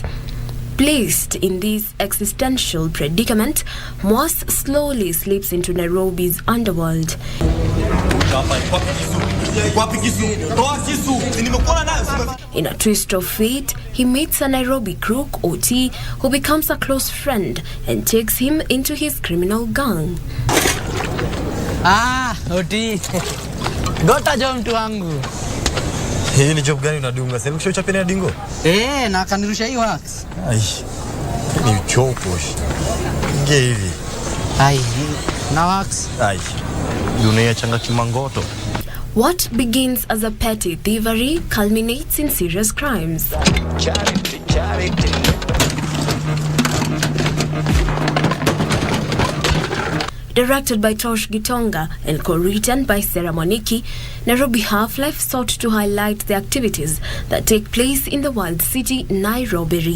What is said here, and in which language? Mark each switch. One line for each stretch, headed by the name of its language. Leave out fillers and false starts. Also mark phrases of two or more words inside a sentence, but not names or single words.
English: Placed in this existential predicament, Moss slowly slips into Nairobi's underworld. In a twist of fate, he meets a Nairobi crook, OT, who becomes a close friend and takes him into his criminal gang.
Swahili: Ah, OT. Gota jo mtu wangu. Hii ni job gani unadunga? Sasa ukishocha pena dingo? Na kanirusha hii wax. Ai. Ni uchopo. Nge hivi. Ai, na wax. Ai. Dunia changa kimangoto.
English: What begins as a petty thievery culminates in serious crimes. Charity. Directed by Tosh Gitonga and co-written by Sarah Moniki, Nairobi Half-Life sought to highlight the activities that take place in the world city, Nairobi.